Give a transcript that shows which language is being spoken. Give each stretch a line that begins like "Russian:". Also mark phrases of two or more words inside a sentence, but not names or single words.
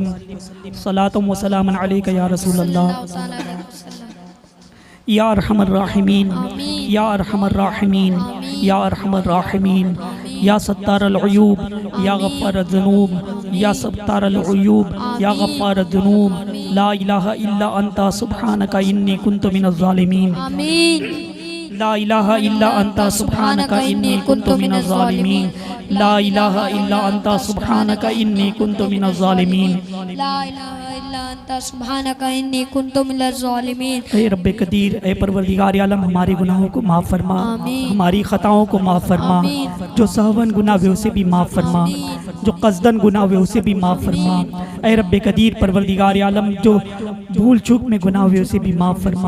Arabic: صلاة وسلام عليك يا رسول الله، يا أرحم الراحمين، يا أرحم الراحمين، يا أرحم الراحمين, يا ستار العيوب، يا غفار الذنوب، يا ستار العيوب، يا غفار الذنوب، لا إله إلا أنت سبحانك إني كنت من الظالمين. आमीन। لا إله إلا أنت سبحانك إني كنت من الظالمين. لا إله إلا أنت سبحانك إني كنت من الظالمين. لا إله إلا أنت سبحانك إني كنت من الظالمين.
Urdu: اے ربِ قدیر، اے پروردگار عالم، ہمارے گناہوں کو معاف فرما، ہماری خطاؤں کو معاف فرما، جو سہواً گناہ وے اسے بھی معاف فرما، جو قصداً گناہ وے اسے بھی معاف فرما. اے ربِ قدیر پروردگار عالم، جو بھول چوک میں گناہ وے اسے بھی معاف فرما.